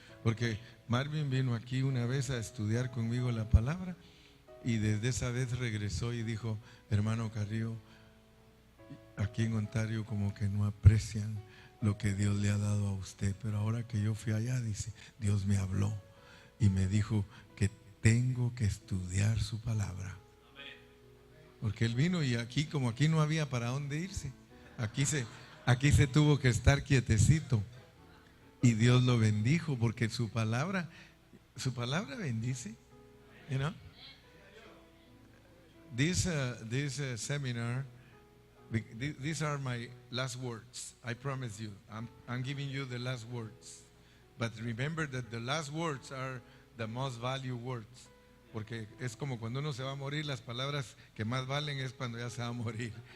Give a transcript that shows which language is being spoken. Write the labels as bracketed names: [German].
[Spanish] Porque Marvin vino aquí una vez a estudiar conmigo la palabra y desde esa vez regresó y dijo, hermano Carrillo, aquí en Ontario como que no aprecian lo que Dios le ha dado a usted, pero ahora que yo fui allá, dice, Dios me habló y me dijo que tengo que estudiar su palabra. Porque él vino y aquí, como aquí no había para dónde irse, aquí se tuvo que estar quietecito y Dios lo bendijo porque su palabra bendice, [English] you know. This seminar, these are my last words. I promise you, I'm giving you the last words. But remember that the last words are the most valued words. [Spanish] Porque es como cuando uno se va a morir, las palabras que más valen es cuando ya se va a morir.